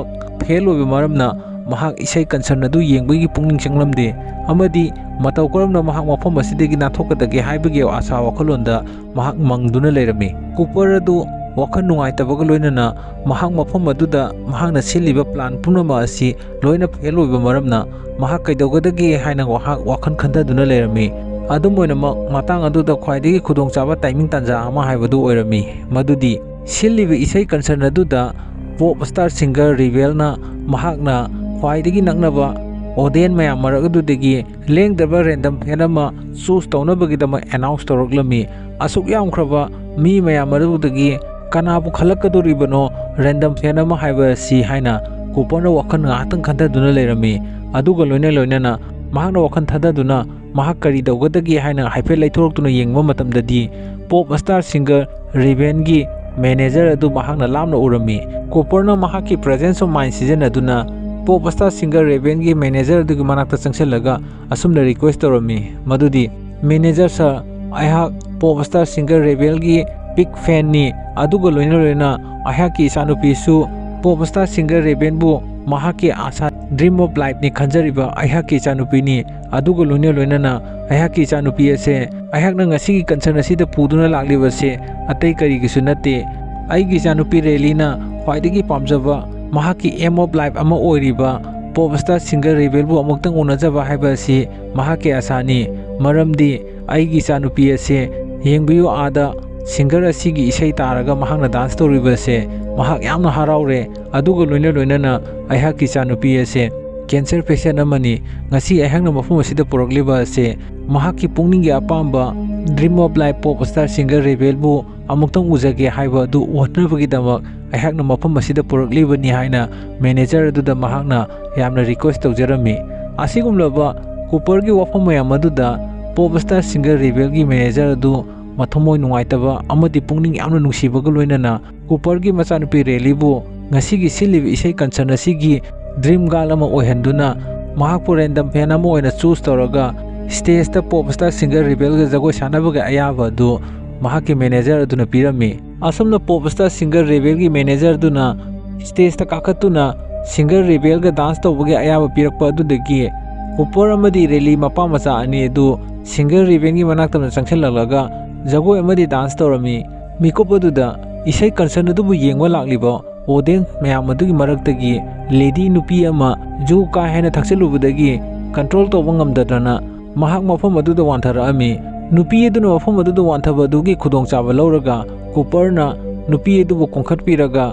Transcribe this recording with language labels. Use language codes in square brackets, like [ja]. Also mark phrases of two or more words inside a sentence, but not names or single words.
[mni] fail oiba maramna mahak isai concern adu yengbagi pungning changlamde amadi matau karamna mahak mafam asidagi nathokadagi haibagi asa wakhalonda mahak mangduna leirami Cooper adu wakhan nungaitabag loinana mahak mafam aduda mahakna siliba plan punama asi loina fail oiba maramna mahak kaidogadagi haina wakhan khandaduna leirami adum oinamak matang aduda khwaidagi khudongchaba timing tanja ama haibadu oirami madudi siliba isai concern aduda [en] pop star singer [mni] Rebelna mahakna khwaidagi naknaba audience mayam maragadudagi lengdaba random phenama choose tawnabagidama announce toroklami asuk yamkhraba mi mayam maradudagi kanabu khalakadoribano random phenama haiba si haina Cooperna wakhan ngatang khandaduna leirami aduga loinana mahakna wakhan thadaduna mahak kari dawgadagi haina haife laithoroktuna yengba matamdadi [en] pop star singer [mni] Rebelgi manager adu mahakna lamna urami Cooperna mahaki [en] presence of mind [mni] season aduna [en] pop star singer [mni] Rebelgi manager adu manakta changsellaga asumna request torami madudi manager sa ayhak pop star singer Rebelgi [en] big fan [mni] ni aduga loina ayhaki sanupi su [en] pop star singer [mni] Rebelbu mahaki asa [en] dream of life [mni] ni khanjariba ayhaki chanupi ni aduga loina ayhaki chanupi ase ayhakna ngasigi concern asida puduna lakliba se atai kari gisu nate aigi chanupi relina khwaidagi pamjaba mahaki [en] aim of life [mni] ama oiriba pop star singer Rebelbu amuktang unajaba haiba si mahaki asani maramdi aigi chanupi ase yengbiyo ada singer asigi isai taraga mahakna dance toriba se mahak yamna haraure aduga loina ayhaki chanupi ase [en] cancer patient [mni] amani ngasi ayhakna mafum asida puragliba ase mahaki pungningi apamba [en] dream of life pop star singer [mni] Rebelbu amuktang ujage haiba du watnabagidamak ayhakna mafum asida puraglibani haina manager aduda mahakna yamna request tawjarami asigumlaba Coopergi wafam mayam aduda [en] pop star singer [mni] Rebelgi manager adu mathomoi nungaitaba amadi pungning yamna nungsibaga loinana Coopergi machanupi Relibu ngasigi silibi isai concern asigi [en] dream girl [mni] ama oihanduna mahakpu [en] random fan [mni] ama oina choose tawraga stage ta [en] pop star singer [mni] Rebelga jagoi sanabaga ayaba du mahaki manager aduna pirami asumna [en] pop star singer [mni] Rebelgi manager duna stage ta kakatuna singer Rebelga dance tawbagi ayaba pirakpa adudagi Cooper amadi Rally mapa macha ani adu singer Rebelgi manaktamna changselalaga jagoi amadi dance tawrami mikop aduda isai concern adubu yengwa lakliba audience mayam adugi maraktagi lady nupi ama ju ka hena thakselubudagi control tawba ngamdadana mahak mafam aduda wantharaami nupi aduna mafam aduda wanthabadugi khudongchaba lauraga Cooperna nupi adubu kongkhatpiraga